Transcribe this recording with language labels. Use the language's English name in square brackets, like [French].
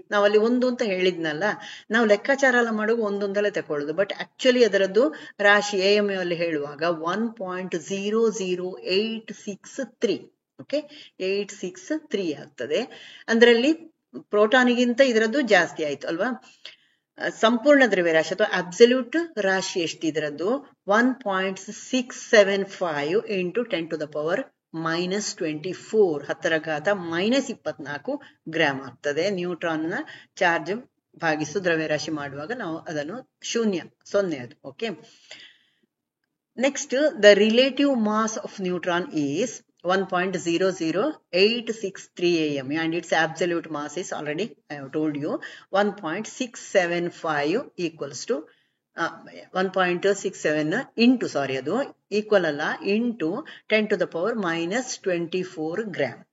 [Kannada] ನಾವಲ್ಲಿ 1 ಅಂತ ಹೇಳಿದ್ನಲ್ಲ, ನಾವು ಲೆಕ್ಕಾಚಾರ ಎಲ್ಲ ಮಾಡುವ 1 ಅಂತಲೇ ತಕೊಳ್ಳೋದು, ಬಟ್ ಆಕ್ಚುಲಿ ಅದರದ್ದು ರಾಶಿ AMU ಅಲ್ಲಿ ಹೇಳುವಾಗ 1.00863. ಓಕೆ, 863 ಆಗ್ತದೆ. ಅದರಲ್ಲಿ ಪ್ರೋಟಾನಿಗಿಂತ ಇದರದ್ದು ಜಾಸ್ತಿ ಆಯ್ತು ಅಲ್ವಾ. ಸಂಪೂರ್ಣ ದ್ರವ್ಯರಾಶಿ ಅಥವಾ ಅಬ್ಸಲ್ಯೂಟ್ ರಾಶಿ ಎಷ್ಟು ಇದರದ್ದು? [English] 1.675 into 10 to the power -24, 10⁻⁻24 [Kannada] gram ಆಗ್ತದೆ. ನ್ಯೂಟ್ರಾನ್ ನ ಚಾರ್ಜ್ ಭಾಗಿಸು ದ್ರವ್ಯರಾಶಿ ಮಾಡುವಾಗ ನಾವು ಅದನ್ನು 0 ಅದು. [English] Okay. Next, the relative mass of neutron is 1.00863 am, and its absolute mass is already, I have told you, 1.675 equals to 1.67 into, sorry, [Kannada] ಅದು ಈಕ್ವಲ್ ಅಲ್ಲ, ಇಂಟು 10⁻⁻24 ಗ್ರಾಮ್.